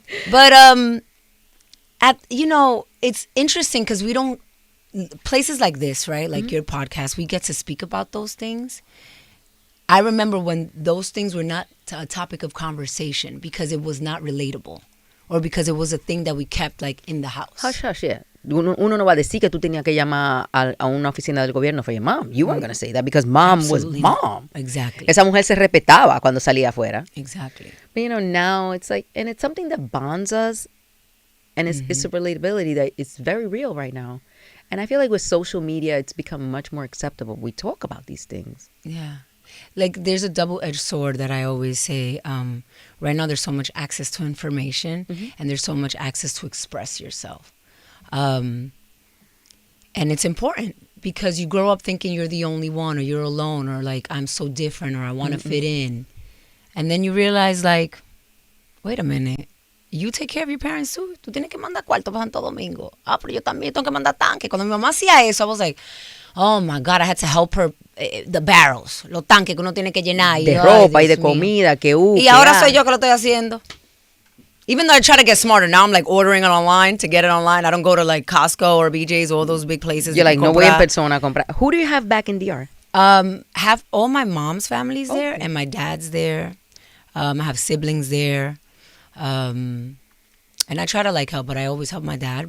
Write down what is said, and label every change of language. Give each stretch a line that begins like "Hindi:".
English: But you know, it's interesting because we don't, places like this, right? Like your podcast, we get to speak about those things. I remember when those things were not a topic of conversation because it was not relatable or because it was a thing that we kept like in the house. Hush, hush, yeah.
Spanish: Uno no va a decir que tú tenías que llamar a una oficina del gobierno
English: for your mom. You weren't going to say that because mom Absolutely not. mom. Exactly.
Spanish: Esa mujer se respetaba cuando salía afuera.
English: Exactly. But you know, now it's like, and it's something that bonds us, and it's a relatability that it's very real right now. And I feel like with social media, it's become much more acceptable. We talk about these things. Yeah. Like there's a double-edged sword that I always say. Right now, there's so much access to information, and there's so much access to express yourself. And it's important because you grow up thinking you're the only one, or you're alone, or like I'm so different, or I want to fit in, and then you realize like, wait a minute. You take care of your parents too.
Spanish: Tú tienes que mandar cuarto para Santo Domingo. Pero yo también tengo que mandar tanque. Cuando mi mamá hacía eso,
English: I was like, oh my God, I had to help her. The barrels,
Spanish: los tanques que uno tiene que llenar. De ropa y de comida, que Y ahora soy yo que lo estoy haciendo.
English: Even though I try to get smarter, now I'm like ordering it online to get it online. I don't go to like Costco or BJ's or all those big places. You're like,
Spanish: no voy en persona a comprar.
English: Who do you have back in DR? Have all my mom's families there and my dad's there. I have siblings there. And I try to like help, but I always help my dad.